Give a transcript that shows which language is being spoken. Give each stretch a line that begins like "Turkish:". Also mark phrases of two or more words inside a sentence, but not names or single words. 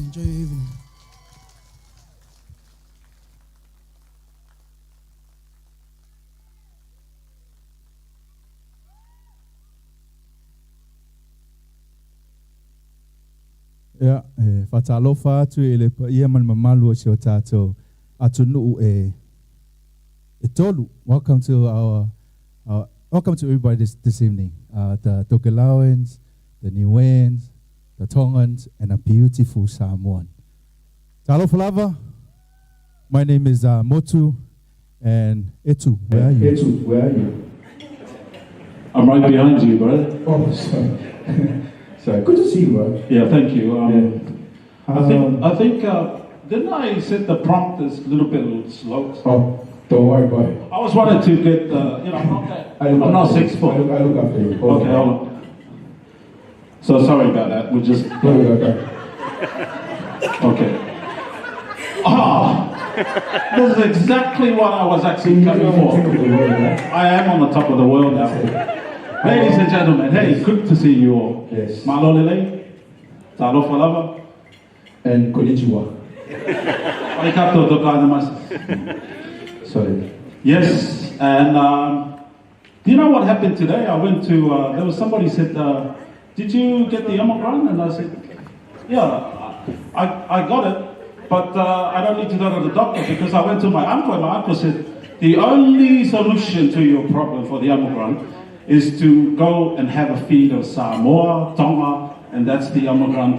English: Enjoy your evening. Yeah,
Samoan: fatalofa atu ele ia man mamalu o sio tato atunu etolu.
English: Welcome to welcome to everybody this evening. The Tokelauans, the Niueans, the Tongans, and a beautiful Samoan. Talofa lava. My name is Motu, and Etu, where are you? Etu, where are you? I'm right behind you, brother. Oh, sorry. Sorry. Good to see you, bro. Yeah, thank you. I think didn't I set the prompt as a little bit slow? Oh, don't worry about it. I was wanting to get, I'm not 6 foot. I look after you. Okay, hold on. So sorry about that. We just. Okay. This is exactly what I was actually coming for. I am on the top of the world now. Ladies and gentlemen, hey, good to see you all. Yes.
Samoan: Malolele, talofa lava,
English: and konnichiwa.
Japanese: Arigato gozaimasu.
English: Sorry. Yes, and do you know what happened today? I went to, there was somebody said, did you get the Omicron? And I said, yeah, I got it, but I don't need to go to the doctor because I went to my uncle, and my uncle said, the only solution to your problem for the Omicron is to go and have a feed of Samoa, Tonga, and that's the Omicron.